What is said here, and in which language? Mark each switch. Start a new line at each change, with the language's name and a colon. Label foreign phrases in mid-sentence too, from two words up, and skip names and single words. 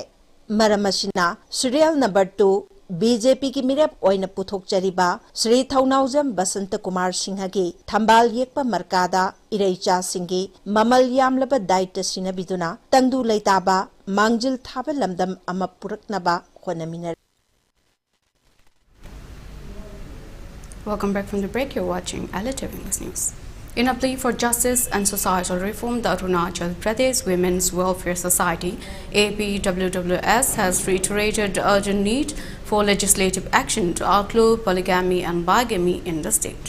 Manipuri: Maramasina
English: serial number
Manipuri: 2 BJP ki mirep oina puthok chariba Sri Thaunaujam Basanta Kumar Singha gi Thambal yekpa markada Iraicha Singhi Mamal yamlaba daita sina biduna tangdu leitaba mangjil thaba lamdam ama puraknaba khonamina.
English: Welcome back from the break. You're watching ELITETV English News. In a plea for justice and societal reform, the Arunachal Pradesh Women's Welfare Society (APWWS) has reiterated the urgent need for legislative action to outlaw polygamy and bigamy in the state.